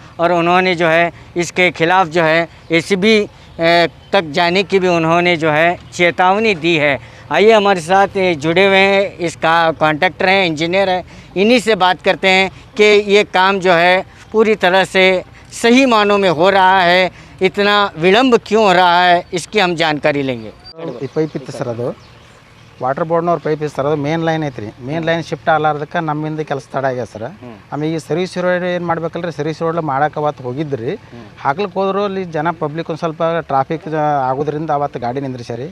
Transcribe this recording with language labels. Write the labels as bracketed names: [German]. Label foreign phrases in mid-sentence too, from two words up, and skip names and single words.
[Hindi] और उन्होंने जो है इसके खिलाफ़ जो है ACB तक जाने की भी उन्होंने जो है चेतावनी दी है। आइए हमारे साथ जुड़े हुए हैं, इसका कॉन्ट्रैक्टर हैं, इंजीनियर हैं, इन्हीं से बात करते हैं कि ये काम जो है पूरी तरह से सही मानों में हो रहा है, इतना विलंब क्यों हो रहा है, इसकी हम जानकारी लेंगे। [Kannada] ಪೈಪ್ ಇತ್ತು ಸರ್, ಅದು ವಾಟರ್ ಬೋರ್ಡ್ನವ್ರ ಪೈಪ್ ಇತ್ತು ಸರ್. ಅದು [English] main line [Kannada] ಐತ್ರಿ. [English] main line shift [Kannada] ಆಗಲಾರ್ದಕ್ಕೆ ನಮ್ಮಿಂದ ಕೆಲಸ ತಡ ಆಗ್ಯದ ಸರ್. ಆಮೇಲೆ ಈ [English] service road [Kannada] ಏನು ಮಾಡ್ಬೇಕಲ್ರಿ, [English] service road [Kannada] ಮಾಡಕ್ಕೆ ಅವತ್ತು ಹೋಗಿದ್ರಿ, ಹಾಕ್ಲಿಕ್ಕೆ ಹೋದ್ರು ಅಲ್ಲಿ ಜನ ಪಬ್ಲಿಕ್ ಒಂದು ಸ್ವಲ್ಪ ಟ್ರಾಫಿಕ್ ಆಗೋದ್ರಿಂದ ಅವತ್ತು ಗಾಡಿ ನಿಂದ್ರಿಸ್ಯಾರಿ.